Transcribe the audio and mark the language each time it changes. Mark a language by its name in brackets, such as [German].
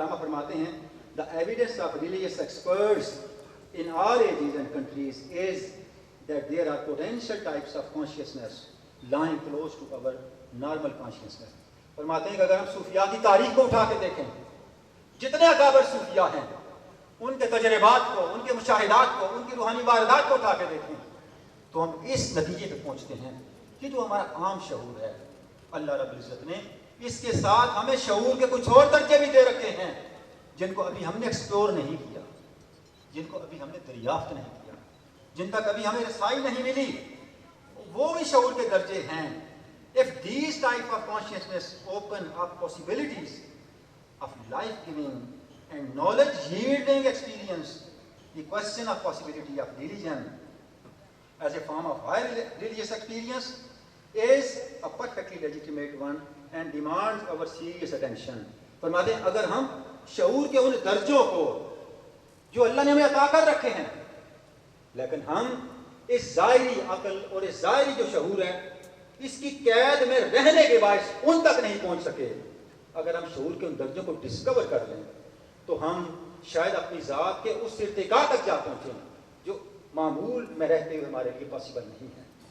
[Urdu] علامہ فرماتے ہیں [English] the evidence of religious experts in all ages and countries is that there are potential types of consciousness lying close to our normal consciousness. [Urdu] فرماتے ہیں کہ اگر ہم صوفیاء کی تاریخ کو اٹھا کے دیکھیں, جتنے اکابر صوفیاء ہیں, ان کے تجربات کو, ان کے مشاہدات کو, ان کی روحانی واردات کو اٹھا کے دیکھیں, تو ہم اس نتیجے پہ پہنچتے ہیں کہ جو ہمارا عام شعور ہے, اللہ رب العزت نے اس کے ساتھ ہمیں شعور کے کچھ اور درجے بھی دے رکھے ہیں جن کو ابھی ہم نے ایکسپلور نہیں کیا, جن کو ابھی ہم نے دریافت نہیں کیا, جن تک ابھی ہمیں رسائی نہیں ملی. وہ بھی شعور کے درجے ہیں. [English] If these type of consciousness open up possibilities of life-giving and knowledge-yielding experience, the question of possibility of religion as a form of higher religious experience is a perfectly legitimate one and demands our serious attention. [Urdu] فرماتے ہیں اگر ہم شعور کے ان درجوں کو جو اللہ نے ہمیں عطا کر رکھے ہیں, لیکن ہم اس ظاہری عقل اور اس ظاہری جو شعور ہے اس کی قید میں رہنے کے باعث ان تک نہیں پہنچ سکے. اگر ہم شعور کے ان درجوں کو ڈسکور کر لیں تو ہم شاید اپنی ذات کے اس ارتقاء تک جا پہنچیں جو معمول میں رہتے ہوئے ہمارے لیے پاسبل نہیں ہے.